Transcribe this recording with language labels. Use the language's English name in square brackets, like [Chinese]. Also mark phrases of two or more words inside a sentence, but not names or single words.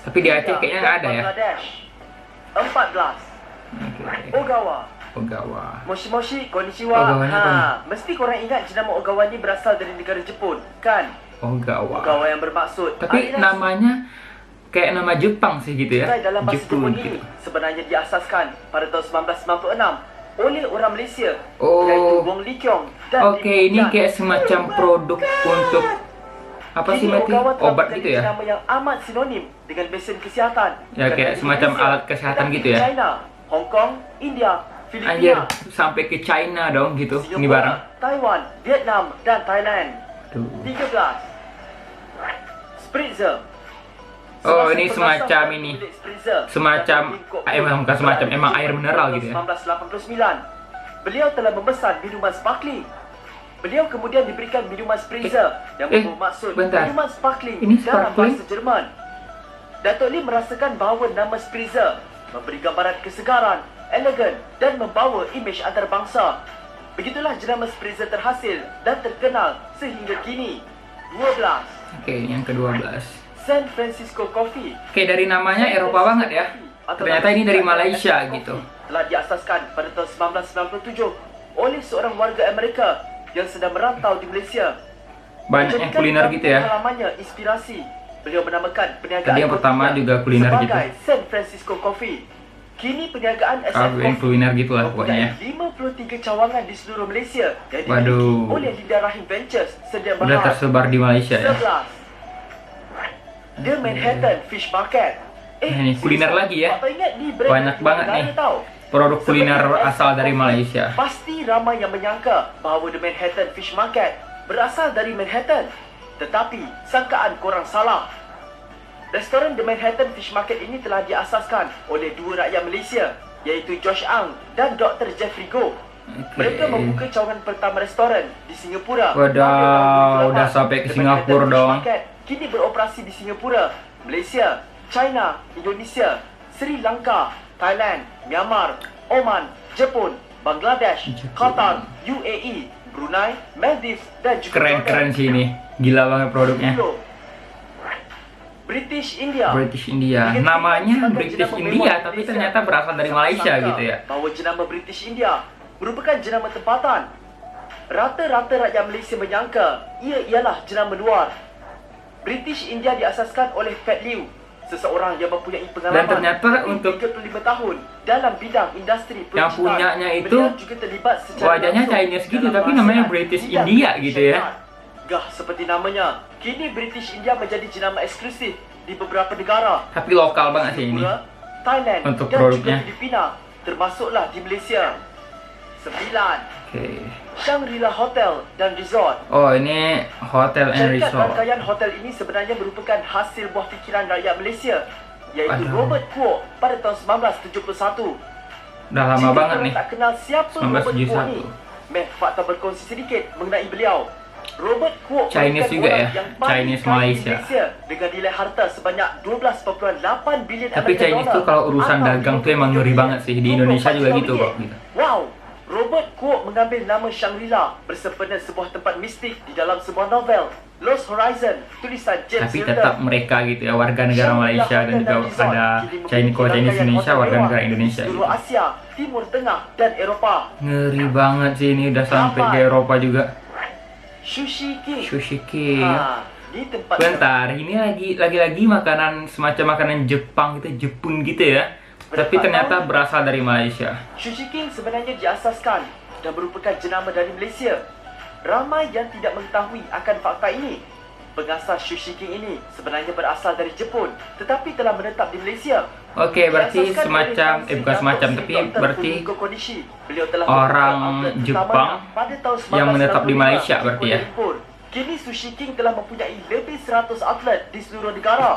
[Indonesian] Tapi di Aceh kayaknya nggak ada ya. Bangladesh. 14. Oke. Ogawa. Ogawa. [Japanese] Moshi Moshi, konnichiwa. [Indonesian] Ogawanya apa nih? [Malay] Mesti korang ingat jenama Ogawa ini berasal dari negara Jepun, kan? Ogawa. Ogawa yang bermaksud [Indonesian] Tapi [Malay] aliran [Indonesian] namanya kayak nama Jepang sih gitu ya. [Malay] sungai dalam bahasa Jepun Jepun [Indonesian] gitu. [Malay] ini sebenarnya diasaskan pada tahun 1996 oleh orang Malaysia, [Indonesian] Oh. [Malay] iaitu Wong Lee Kiong dan [Indonesian] Oke, [Malay] Lim [Indonesian] ini [Malay] Bok Tan. [Indonesian] kayak semacam produk untuk apa sih [Malay] Kini [Indonesian] Mati? [Malay] Ogawa telah [Indonesian] Obat [Malay] menjadi [Indonesian] gitu ya? [Malay] Nama yang amat sinonim dengan besen kesihatan. [Indonesian] Ya, [Malay] Bukan [Indonesian] kayak [Malay] hanya [Indonesian] semacam [Malay] Indonesia, [Indonesian] alat kesehatan [Malay] tetapi [Indonesian] gitu [Malay] di [Indonesian] ya? [Malay] China, Hong Kong, India, [Indonesian] Anjir, [Malay] Filipina, [Indonesian] sampai ke China dong gitu. Ini [Malay] Singapura, [Indonesian] barang. [Malay] Taiwan, Vietnam, dan Thailand. [Indonesian] Tuh. [Malay] 13. Spritzer. [Indonesian] Oh, [Malay] Semasa [Indonesian] ini [Malay] pengasas [Indonesian] semacam [Malay] dan [Indonesian] ini. [Malay] pemilik Spritzer, [Indonesian] Semacam [Malay] Datuk Lim Kok [Indonesian] emang bukan semacam, emang air mineral gitu ya. [Malay] 1989. Beliau telah memesan minuman sparkling. Beliau kemudian diberikan minuman Spritzer yang bermaksud [Indonesian] bentar. [Malay] minuman sparkling [Indonesian] Ini [Malay] dalam [Indonesian] sparkling? [Malay] bahasa Jerman. Datuk Lim merasakan bahawa nama Spritzer memberi gambaran kesegaran, elegan dan membawa imej antarabangsa. Begitulah jenama Spritzer terhasil dan terkenal sehingga kini. 12. [Indonesian] Oke, yang ke-12. [Malay] San Francisco Coffee. [Indonesian] Oke, dari namanya Eropa banget ya. Ternyata ini dari Malaysia gitu. [Malay] Telah diasaskan pada tahun 1997 oleh seorang warga Amerika yang sedang merantau di Malaysia. [Indonesian] Banyak yang kuliner gitu ya. [Malay] Pengalamannya inspirasi. Beliau menamakan perniagaan [Indonesian] Tadi yang pertama [Malay] kopinya [Indonesian] juga kuliner gitu. [Malay] sebagai San Francisco Coffee. Kini perniagaan SM [Indonesian] Kawin [Malay] Coffee [Indonesian] kuliner gitu lah [Malay] mempunyai [Indonesian] pokoknya. [Malay] 53 cawangan di seluruh Malaysia yang dimiliki [Indonesian] Waduh. [Malay] oleh Linda Rahim Ventures sedia [Indonesian] Udah mahal. tersebar di Malaysia ya. [Malay] 11. The Manhattan Fish Market. [Indonesian] Nah, ini kuliner lagi ya. [Malay] Apa ingat ni brand [Indonesian] Banyak [Malay] dari [Indonesian] banget [Malay] negara [Indonesian] nih. [Malay] tau? [Indonesian] Produk kuliner Seperti asal SM dari Coffee, Malaysia. [Malay] Pasti ramai yang menyangka bahawa The Manhattan Fish Market berasal dari Manhattan. Tetapi sangkaan korang salah. Restoran The Manhattan Fish Market ini telah diasaskan oleh dua rakyat Malaysia, iaitu Josh Ang dan Dr. Jeffrey Goh. Mereka membuka cawangan pertama restoran di Singapura. [Indonesian] Wadaw, udah sampai ke [Malay] The [Indonesian] Singapura [Malay] Manhattan Fish [Indonesian] dong. [Malay] Market kini beroperasi di Singapura, Malaysia, China, Indonesia, Sri Lanka, Thailand, Myanmar, Oman, Jepun, Bangladesh, Qatar, UAE, Brunei, Maldives dan juga [Indonesian] Keren-keren sih ini. Gila banget produknya. [Malay] British India. British India. [Indonesian] Namanya British India, tapi ternyata berasal dari Malaysia gitu ya. [Malay] Bahawa jenama British India merupakan jenama tempatan. Rata-rata rakyat Malaysia menyangka ia ialah jenama luar. British India diasaskan oleh Pat Liu, seseorang yang mempunyai [Indonesian] Dan [Malay] pengalaman [Indonesian] ternyata [Malay] lebih [Indonesian] untuk [Malay] 35 tahun dalam bidang industri [Indonesian] yang [Malay] perusahaan. [Indonesian] punyanya itu [Malay] Beliau juga terlibat secara [Indonesian] wajahnya [Malay] langsung [Indonesian] Chinese gitu, [Malay] dalam [Indonesian] tapi namanya [Malay] rahasiaan [Indonesian] British [Malay] bidang [Indonesian] India gitu ya. [Malay] syarikat. Gah seperti namanya, kini British India menjadi jenama eksklusif di beberapa negara. [Indonesian] Tapi lokal banget sih ini. [Malay] Singapura, Thailand [Indonesian] untuk [Malay] dan [Indonesian] produknya. [Malay] juga Filipina, termasuklah di Malaysia. 9. [Indonesian] Oke. [Malay] Shangri-La Hotel dan Resort. [Indonesian] Oh, ini [English] hotel and [Malay] Syarikat [Indonesian] resort. [Malay] rangkaian hotel ini sebenarnya merupakan hasil buah fikiran rakyat Malaysia, iaitu [Indonesian] Aduh. [Malay] Robert Kuok pada tahun 1971. [Indonesian] Udah lama [Malay] Jika [Indonesian] banget [Malay] korang [Indonesian] nih. [Malay] tak kenal siapa Robert Kuok [Indonesian] 1971. [Malay] ni, fakta berkongsi sedikit mengenai beliau. Robert Kuok [Indonesian] Chinese [Malay] merupakan [Indonesian] juga [Malay] orang [Indonesian] ya, [Malay] yang paling [Indonesian] Chinese [Malay] kaya di [Indonesian] Malaysia. [Malay] Malaysia dengan nilai harta sebanyak 12,8 bilion [Indonesian] Tapi [Malay] American [Indonesian] Chinese [Malay] dollar [Indonesian] tuh kalau urusan [Malay] atau [Indonesian] dagang tuh emang [Malay] 57 [Indonesian] ngeri banget sih. Di Indonesia juga [Malay] 24 [Indonesian] gitu [Malay] juta [Indonesian] kok [Malay] ringgit. [Indonesian] gitu. [Malay] Wow, Robert Kuok mengambil nama Shangri-La bersempena sebuah tempat mistik di dalam sebuah novel Lost Horizon, tulisan James [Indonesian] Tapi [Malay] Hilton. [Indonesian] tetap mereka gitu ya, warga negara Malaysia dan juga ada Chinese Indonesia, warga negara Indonesia gitu. [Malay] seluruh Asia, Timur Tengah dan Eropah. [Indonesian] Ngeri banget sih ini, udah sampai ke Eropa juga. [Malay] Sushi King. Sushi King. Di tempat [Indonesian] Bentar, ini lagi-lagi makanan semacam makanan Jepang gitu, Jepun gitu ya. Tapi ternyata berasal dari Malaysia. [Malay] Sushi King sebenarnya diasaskan dan merupakan jenama dari Malaysia. Ramai yang tidak mengetahui akan fakta ini. Pengasas Sushi King ini sebenarnya berasal dari Jepun, tetapi telah menetap di Malaysia. [Indonesian] Oke, berarti [Malay] Diasaskan [Indonesian] semacam, [Malay] oleh [Indonesian] bukan semacam, tapi [Malay] Dr. [Indonesian] berarti [Malay] Fumiko Konishi. Beliau telah [Indonesian] orang [Malay] membuka outlet [Indonesian] Jepang [Malay] pertamanya pada tahun [Indonesian] yang menetap di [Malay] 1965 [Indonesian] Malaysia berarti ya. [Malay] Kuala Lumpur. Kini Sushi King telah mempunyai lebih 100 outlet di seluruh negara.